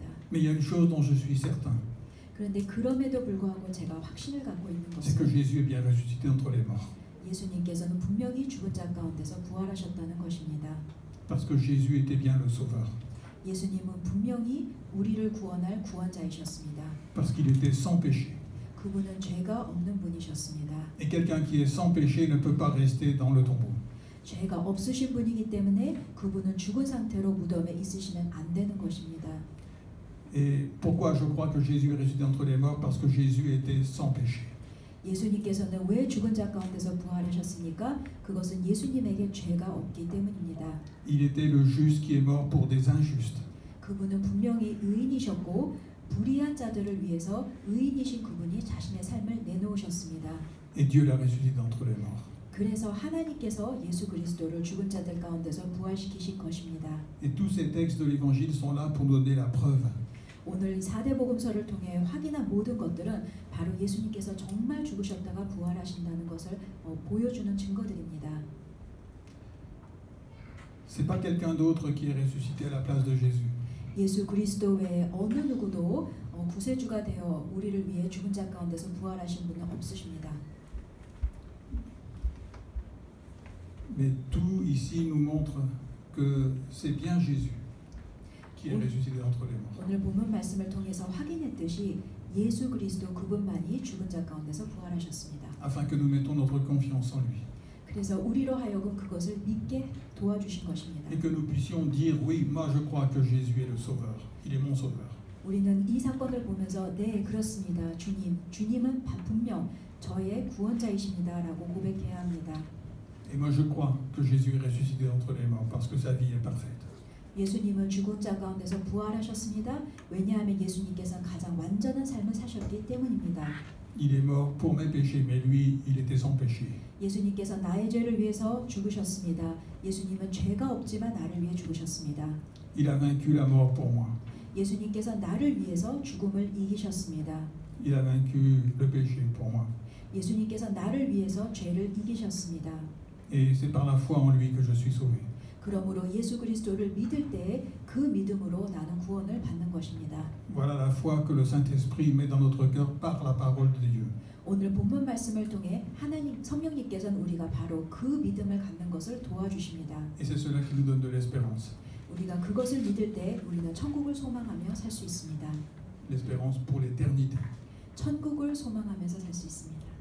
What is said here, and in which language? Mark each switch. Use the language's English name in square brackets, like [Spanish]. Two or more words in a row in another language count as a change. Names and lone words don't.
[French] Mais il y a une chose dont je suis certain. [Korean] 그런데 그럼에도 불구하고 제가 확신을 갖고 있는 [French] C'est que [Korean] 것은 [French] Jésus est bien ressuscité d'entre les morts. [Korean] 예수님께서는 분명히 죽은 자 가운데서 부활하셨다는 것입니다. [French] Parce que Jésus était bien le Sauveur. [Korean] 예수님은 분명히 우리를 구원할 구원자이셨습니다. [French] Parce qu'il était sans péché. [Korean] 그분은 죄가 없는 분이셨습니다. [French] Et quelqu'un qui est sans péché ne peut pas rester dans le tombeau. [Korean] 죄가 없으신 분이기 때문에 그분은 죽은 상태로 무덤에 있으시면 안 되는 것입니다. [French] Et pourquoi je crois que Jésus est ressuscité d'entre les morts? Parce que Jésus était sans péché. [Korean] 예수님께서는 왜 죽은 자 가운데서 부활하셨습니까? 그것은 예수님에게 죄가 없기 때문입니다. [French] Il était le juste qui est mort pour des injustes. [Korean] 그분은 분명히 의인이셨고 불의한 자들을 위해서 의인이신 그분이 자신의 삶을 내놓으셨습니다. [French] Et Dieu l'a ressuscité d'entre les morts. [Korean] 그래서 하나님께서 예수 그리스도를 죽은 자들 가운데서 부활시키신 것입니다. [French] Et tous ces textes de l'Évangile sont là pour nous donner la preuve. [Korean] 오늘 4대 복음서를 통해 확인한 모든 것들은 바로 예수님께서 정말 죽으셨다가 부활하신다는 것을 보여주는 증거들입니다. [French] C'est pas quelqu'un d'autre qui est ressuscité à la place de Jésus. [Korean] 예수 그리스도 외에 어느 누구도 구세주가 되어 우리를 위해 죽은 자 가운데서 부활하신 분은 없으십니다. [French] Mais tout ici nous montre que c'est bien Jésus qui est ressuscité entre les morts. [Korean] 오늘 본문 말씀을 통해서 확인했듯이 예수 그리스도 그분만이 죽은 자 가운데서 부활하셨습니다. [French] Afin que nous mettons notre confiance en lui. [Korean] 그래서 우리로 하여금 그것을 믿게 도와주신 것입니다. [French] Et que nous puissions dire, oui, moi je crois que Jésus est le sauveur. Il est mon sauveur. [Korean] 우리는 이 사건을 보면서 네 그렇습니다. 주님은 분명 저의 구원자이십니다라고 고백해야 합니다. [French] Et moi je crois que Jésus est ressuscité entre les morts parce que sa vie est parfaite. [Korean] 예수님은 죽은 자 가운데서 부활하셨습니다. 왜냐하면 예수님께서 가장 완전한 삶을 사셨기 때문입니다. [French] Il est mort pour mes péchés, mais lui, il était sans péché. [Korean] 예수님께서 나의 죄를 위해서 죽으셨습니다. 예수님은 죄가 없지만 나를 위해 죽으셨습니다. [French] Il a vaincu la mort pour moi. [Korean] 예수님께서 나를 위해서 죽음을 이기셨습니다. [French] Il a vaincu le péché pour moi. [Korean] 예수님께서 나를 위해서 죄를 이기셨습니다. [French] Et c'est par la foi en lui que je suis sauvé. [Korean] 그러므로 예수 그리스도를 믿을 때 그 믿음으로 나는 구원을 받는 것입니다. [French] Voilà la foi que le Saint-Esprit met dans notre cœur par la parole de Dieu. [Korean] 오늘 본문 말씀을 통해 하나님 성령님께서는 우리가 바로 그 믿음을 갖는 것을 도와주십니다. [French] Et c'est cela qui nous donne de l'espérance. [Korean] 우리가 그것을 믿을 때 우리는 천국을 소망하며 살 수 있습니다. [French] L'espérance pour l'éternité. [Korean] 천국을 소망하면서 살 수 있습니다.